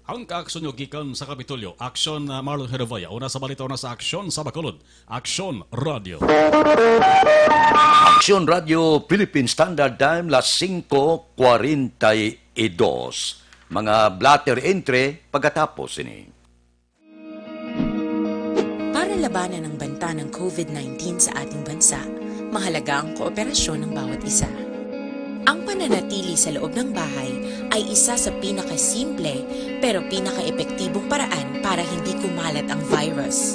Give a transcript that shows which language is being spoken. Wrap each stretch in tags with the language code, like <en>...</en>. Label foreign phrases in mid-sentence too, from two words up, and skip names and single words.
<hil>Ang kaaksyon nyo gikan sa Kapitolyo, Aksyon Marlon Herevaya. Una sa balita, una sa Aksyon sa Bacolod, Aksyon Radio. Aksyon Radio Philippine Standard Time, las 5:42. Mga blatter entry pagkatapos ini.</hil> <tl>Para labanan ang banta ng COVID-19 sa ating bansa, mahalaga ang kooperasyon ng bawat isa. Ang pananatili sa loob ng bahay ay isa sa pinakasimple pero pinaka-epektibong paraan para hindi kumalat ang virus.</tl>